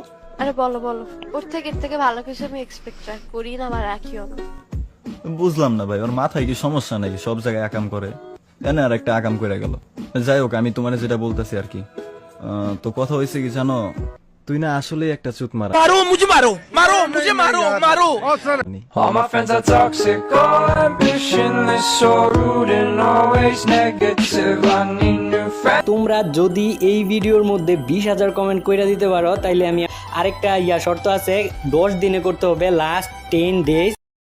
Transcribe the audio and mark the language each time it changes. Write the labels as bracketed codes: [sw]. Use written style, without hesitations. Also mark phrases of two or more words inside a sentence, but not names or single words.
[bn] আরে বলো বলো, ওর থেকে এর থেকে ভালো কিছু আমি এক্সপেক্ট করি না বা রাখিও না। বুঝলাম না ভাই, ওর মাথায় কি সমস্যা নাকি? সব জায়গায় আকাম করে, এনে আর একটা আকাম করে গেল। যাই হোক, আমি তোমার যেটা বলতেছি আর কি, তো কথা হয়েছে কি জানো, তুই না আসলে একটা চুত মারা। [hi] मारो मुझे मारो मारो मुझे मारो मारो [en] All my friends are toxic, all ambitionless, so rude and always negative. I need new friends. [bn] তোমরা যদি এই ভিডিওর মধ্যে 20,000 কমেন্ট কইরা দিতে পারো তাইলে আমি আরেকটা শর্ত আছে, 10 দিনে করতে হবে, [en] last 10 days